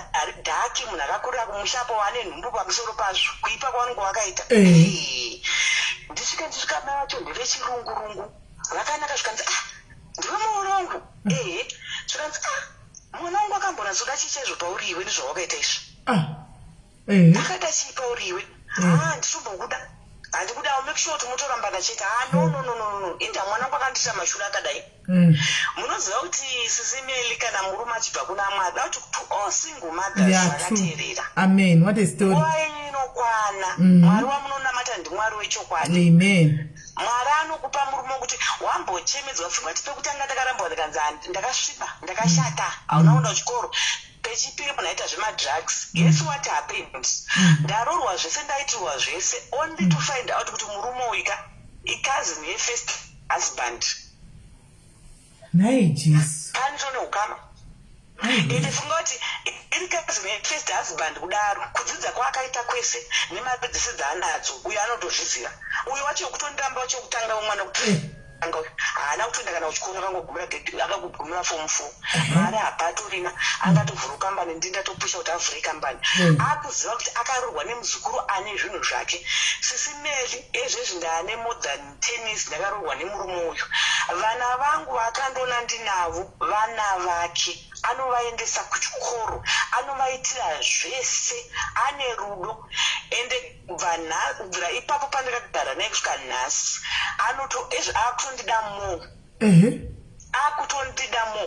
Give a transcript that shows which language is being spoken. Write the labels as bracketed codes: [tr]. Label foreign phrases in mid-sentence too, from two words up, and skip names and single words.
[sn] ari dhaki munhu akakurira kumushapo wane nhumbu pamusoro pazvo kuipa kwavanenge vakaita ndisvika mai vacho ndeve chirungurungu vakanaka zvikanzi ndive murongo zvikanzi mwana wangu akambona zoda chichaizvo pauri iwe ndizvawakaita izvi akaita chii pauri iwe nditombokuda Andi kuda [en] make sure [sn] mutorambana chete. No. Inda mwana kwakandita mashura akadai. Munoziva kuti SIS MELLY kana murume achibva kuna Mwari [en] to all single mothers [sn] vakateerera. [en] Amen. What a story. [sn] Inokwana. Mwari wamunonamata ndiMwari wechokwadi. Amen. Mwari anokupa murume kuti wambochemedzwa pfungwa kuti pekutanga ndakarambwa ndikanzi ndakasviba ndakashata hauna kuenda kuchikoro. Pechipiri munaita zvemadrugs. [en] Guess what happened? [sn] Ndarorwa zvese ndaitirwa zvese [en] only to find out [sn] kuti murume uyu cousin ye- [en] first husband. [sn] Nai Jesus. Panitone ukama. Ende funga kuti iri cousin ye- [en] first husband [sn] kudaro kudzidza kwaakaita kwese nemari dzese dzaanadzo uyu anotozviziva. Uyu wacho kutondamba wacho kutanga umwana kuti haana kutoenda kana kuchikoro akangogumira form 4 mari hapatorina angatovhura kambani ndindatopusha kuti avhure kambani akuziva kuti akarorwa nemuzukuru ane zvinhu zvake. SIS MELLY ezvezvi ndaane [en] more than 10 years [sn] ndakarorwa nemurume uyu. Vana vangu vakandoona ndinavo vana vake anovaendesa kuchikoro anovaitira zvese ane rudo ende kubvira ipapo pandakagara naye kusvika nhasi akutondida mo akutondida mo.